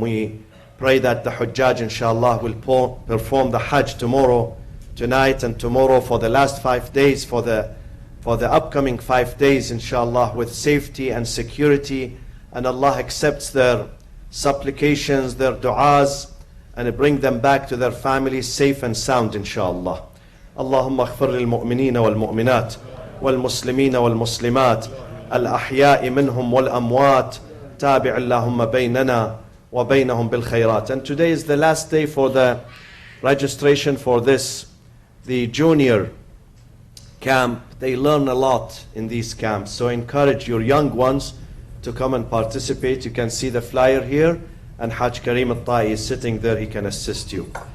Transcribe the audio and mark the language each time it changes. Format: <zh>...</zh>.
<en>We pray that the Hujjaj, inshallah, will perform the Hajj tomorrow, tonight and tomorrow, for the last 5 days, for the upcoming 5 days, inshallah, with safety and security. And Allah accepts their supplications, their du'as, and bring them back to their families safe and sound, inshallah.</en> <ar>اللهم اغفر للمؤمنين والمؤمنات والمسلمين والمسلمات الأحياء منهم والأموات تابع اللهم بيننا وبينهم بالخيرات.</ar> <en>And today is the last day for the registration for the junior camp. They learn a lot in these camps, so encourage your young ones to come and participate. You can see the flyer here, and Hajj Karim Al-Ta'i is sitting there. He can assist you.</en>